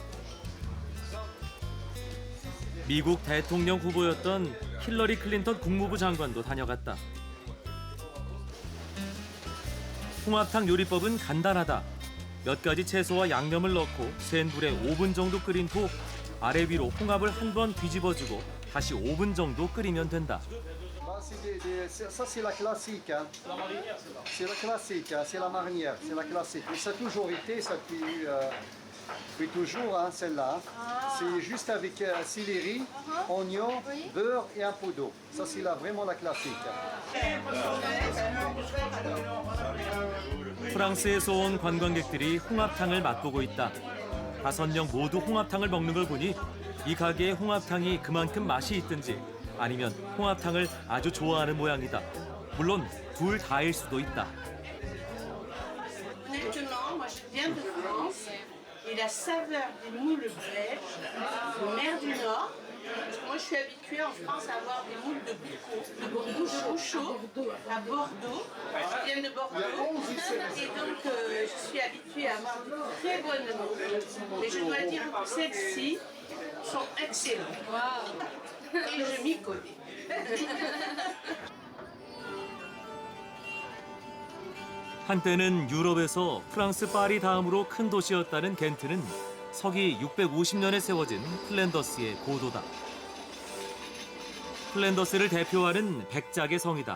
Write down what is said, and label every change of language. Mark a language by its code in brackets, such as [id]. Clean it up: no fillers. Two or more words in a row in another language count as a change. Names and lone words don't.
[ko] 미국 대통령 후보였던 힐러리 클린턴 국무부 장관도 다녀갔다. 홍합탕 요리법은 간단하다. 몇 가지 채소와 양념을 넣고 센 불에 5분 정도 끓인 후 아래 위로 홍합을 한 번 뒤집어주고 다시 5분 정도 끓이면 된다. [fr] Ça c'est la classique, hein. C'est la classique, hein. C'est la marinière, c'est la classique. Mais ça a toujours été, ça depuis toujours, hein, celle-là. C'est juste avec céleri, oignon, beurre et un peu d'eau. Ça c'est vraiment la classique. [ko] 프랑스에서 온 관광객들이 홍합탕을 맛보고 있다. 5명 모두 홍합탕을 먹는 걸 보니 이 가게의 홍합탕이 그만큼 맛이 있든지 아니면 홍합탕을 아주 좋아하는 모양이다. 물론 둘 다일 수도 있다. [fr] Honnêtement, moi je viens de France et la saveur des moules belges, de mer du Nord, parce que moi je suis habituée en France à avoir des moules de Bouchot à Bordeaux, qui viennent de Bordeaux, et donc je suis habituée à avoir de très bonnes moules. Mais je dois dire que celles-ci sont excellentes. Et je m'y connais. [ko] 한때는 유럽에서 프랑스 파리 다음으로 큰 도시였다는 겐트는 서기 650년에 세워진 플랜더스의 고도다. 플랜더스를 대표하는 백작의 성이다.